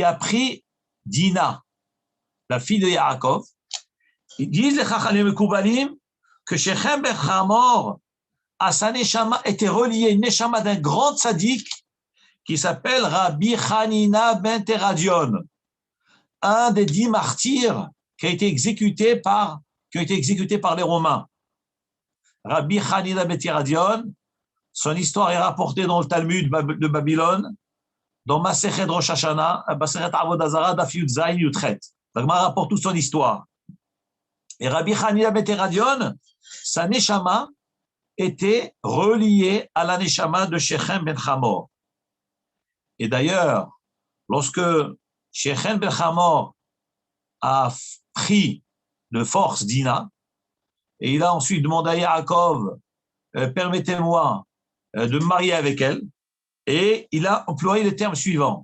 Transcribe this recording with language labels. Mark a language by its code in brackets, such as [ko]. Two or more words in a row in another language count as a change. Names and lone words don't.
[fr] a pris Dina, la fille de Yaakov, ils disent les Mekoubalim que Shechem ben Hamor, à sa Neshama, était relié une Neshama d'un grand tzaddik qui s'appelle Rabbi Hanina ben Teradion, un des 10 martyrs qui a été exécuté par les Romains. Rabbi Hanina ben Teradion, son histoire est rapportée dans le Talmud de Babylone, dans Masechet Rosh Hashanah, Masechet Avodah Zarah, Daf Yud Zayin Yudchet. La Gemara rapporte toute son histoire. Et Rabbi Hanina ben Teradion, sa Neshama était reliée à la Neshama de Shechem ben Hamor. Et d'ailleurs, lorsque Shechem ben Hamor a pris de force Dina, et il a ensuite demandé à Yaakov, permettez-moi de me marier avec elle, et il a employé les termes suivants.